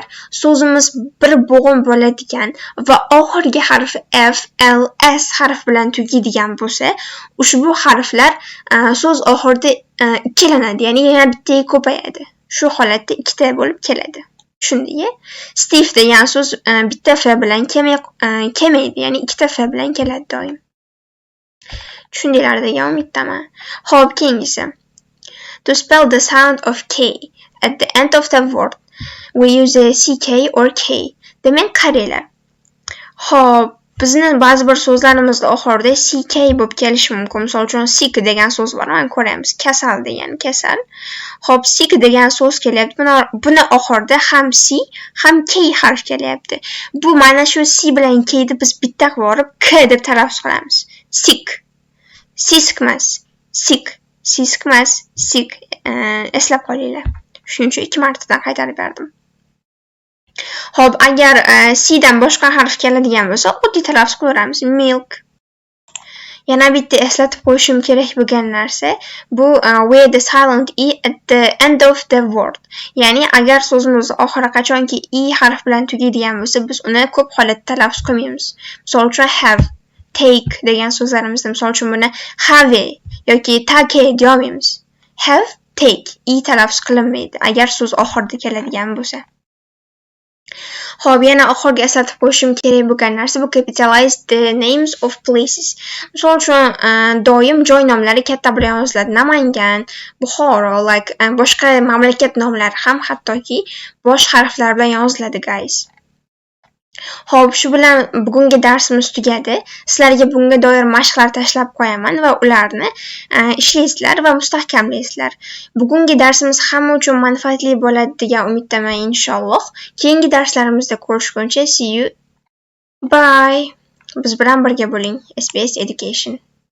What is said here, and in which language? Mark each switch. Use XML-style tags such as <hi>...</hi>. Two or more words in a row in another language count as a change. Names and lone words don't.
<uz>So'zimiz bir bo'g'in bo'ladigan va oxirgi harfi F, L, S harf bilan tugaydigan bo'lsa, ushbu harflar so'z oxirida ikkilanadi, ya'ni yana bittaga ko'payadi. Shu holatda ikkita bo'lib keladi. Tushundingmi? Steve degan so'z bitta F bilan kelmaydi, ya'ni ikkita F bilan keladi doim. Tushundinglar degan umiddaman. Xo'p, keyingisi.</uz> <en>To spell the sound of K at the end of the word, we use a CK or K.</en> <uz>Demak, qaranglar. Xo'p, bizni ba'zi bir so'zlarimizda oxirida CK bo'lib kelishi mumkin. Misol uchun sick degan so'z bor, mana ko'ramiz. Kasal degani kasal. Xo'p, sick degan so'z kelyapti. Buni oxirida ham C, ham K harf kelyapti. Bu mana shu C bilan K ni biz bitta qilib K deb talaffuz qilamiz. Sick. Sisk emas, sick. Sisk emas, sick. Eslab qolinglar. Shuning uchun 2 martadan qaytarib berdim. Xo'p, agar C dan boshqa harf keladigan bo'lsa, oddiy talaffuz qilaveramiz. Milk. Yana bitta eslatib qo'yishim kerak bo'lgan narsa bu</uz> <en>where the silent e at the end of the word.</en> <uz>Ya'ni agar so'zimiz oxiri qachonki e harf bilan tugaydigan bo'lsa, biz uni ko'p holatda talaffuz qilmaymiz. Misol uchun have, take degan so'zlarimizda misol uchun buni have yoki take deya olmaymiz. Have, take e talaffuz qilinmaydi agar so'z oxirida keladigan bo'lsa. Xo'p, yana oxirgi eslatib qo'yishim kerak bo'lgan narsa bu</uz> <en>capitalize the names of places.</en> <uz>Misol uchun doim joy nomlari katta bilan yoziladi. Namangan, Buxoro, boshqa mamlakat nomlari ham hattoki bosh harflar bilan yoziladi, guys. Xo'p, shu bilan bugungi darsimiz tugadi. Sizlarga bunga doir mashqlar tashlab qo'yaman va ularni ishlaysizlar va mustahkamlaysizlar. Bugungi darsimiz hamma uchun manfaatli bo'ladi degan umiddaman inshaalloh. Keyingi darslarimizda ko'rishguncha</uz> <en>see you. Bye.</en> <uz>Biz bilan birga bo'ling. SBS Education.</uz>